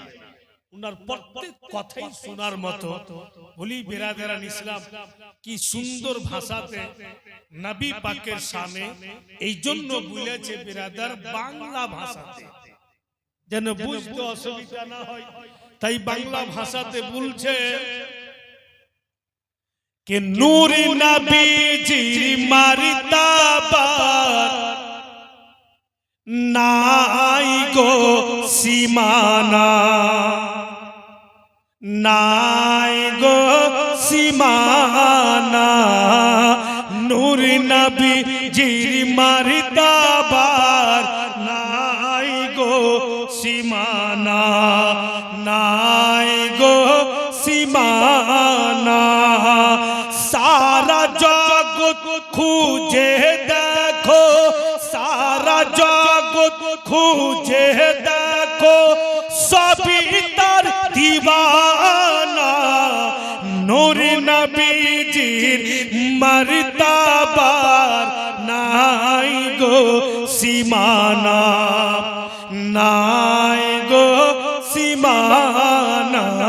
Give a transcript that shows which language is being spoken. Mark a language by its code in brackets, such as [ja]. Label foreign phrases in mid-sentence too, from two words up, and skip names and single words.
[bn] উনার প্রত্যেক কথাই শোনার মতো। বলি [ur] برادران اسلام, [bn] কি সুন্দর ভাষাতে নবী পাকের শানে, এই জন্য বলেছে বেরাদার বাংলা ভাষাতে, যেন বুঝতে অসুবিধা না হয়, তাই বাংলা ভাষাতে বলছে কি নূর নবী জি মর্তবার নাই গো সীমানা, নাই গো সীমানা, নূর নবী জি মর্তবার নাই গো সীমানা, নাই গো সীমানা। খুঁজে দেখো, সারা জগৎ খুঁজে দেখো, সবই তার দিওয়ানা। নূর নবীজির মর্তবার নাই গো সীমানা, নাই গো সীমানা।